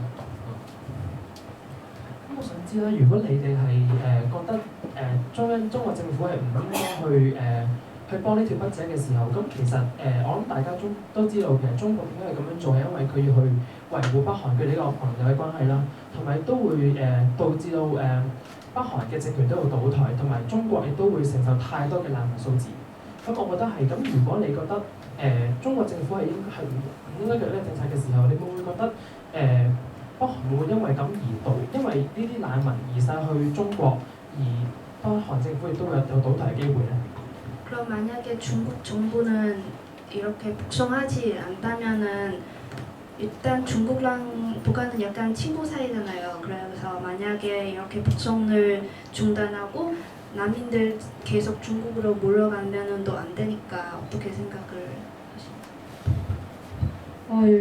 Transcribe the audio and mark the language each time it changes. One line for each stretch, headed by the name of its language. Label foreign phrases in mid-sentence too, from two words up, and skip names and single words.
Cantonese: 咁我想知啦，如果你哋係覺得中國政府係唔應該去幫呢條筆者嘅時候，咁其實我諗大家都知道，其實中國點解係咁樣做，係因為佢要去維護北韓佢呢個朋友嘅關係啦，同埋都會導致到北韓嘅政權都要倒台，同埋中國亦都會承受太多嘅難民數字。咁我覺得係咁，如果你覺得中國政府係唔應該做呢個政策嘅時候，你會唔會覺得北韓會因為咁而因為呢啲難民而晒去中國，而北韓政府亦都會有倒台嘅機會咧？
Korean: 그럼 만약에 중국 정부는 이렇게 북송하지 않다면은 일단 중국랑 북한은 약간 친구 사이잖아요. 그래서 만약에 이렇게 북송을 중단하고 난민들 계속 중국으로 몰려가면은 또 안 되니까 어떻게 생각을 하십니까?